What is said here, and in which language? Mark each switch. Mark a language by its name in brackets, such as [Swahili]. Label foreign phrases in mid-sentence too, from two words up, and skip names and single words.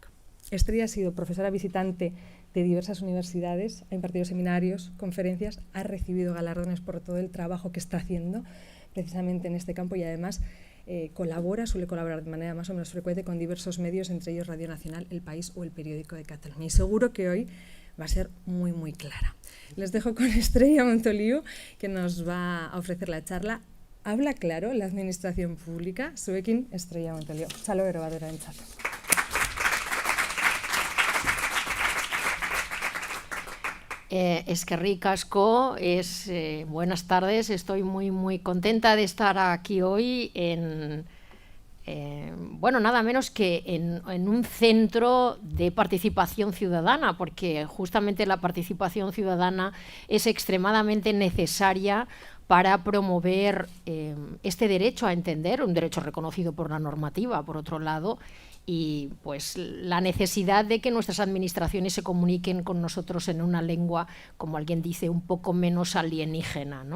[Spanish] Estrella ha sido profesora visitante de diversas universidades, ha impartido seminarios, conferencias, ha recibido galardones por todo el trabajo que está haciendo precisamente en este campo y además suele colaborar de manera más o menos frecuente con diversos medios, entre ellos Radio Nacional, El País o El Periódico de Cataluña. Y seguro que hoy va a ser muy, muy clara. Les dejo con Estrella Montoliu, que nos va a ofrecer la charla Habla claro la administración pública. [Basque] Zuekin, Estrella Montoliu. Txalo bero badera entzat. Eskerrik asko, [Spanish] buenas tardes, estoy muy muy contenta de estar aquí hoy bueno, nada menos que en un centro de participación ciudadana, porque justamente la participación ciudadana es extremadamente necesaria para promover este derecho a entender, un derecho reconocido por la normativa, por otro lado, y pues la necesidad de que nuestras administraciones se comuniquen con nosotros en una lengua, como alguien dice, un poco menos alienígena, ¿no?